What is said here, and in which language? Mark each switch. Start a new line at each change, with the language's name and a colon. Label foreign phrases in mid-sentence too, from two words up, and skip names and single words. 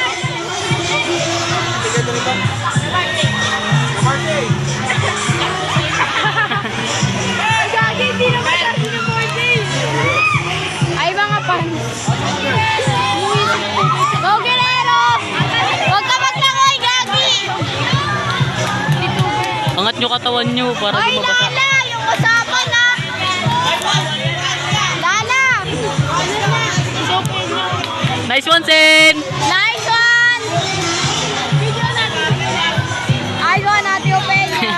Filipino: Ay, mga pan. Go, Guerrero! Huwag ka maglangoy, Gagi! Angat nyo katawan nyo para Ay, di mabasa. Lala! Yung usapan na! Lala!
English: Nice one, Sen! Nice one!
Filipino: Ay, go, Nati Openya.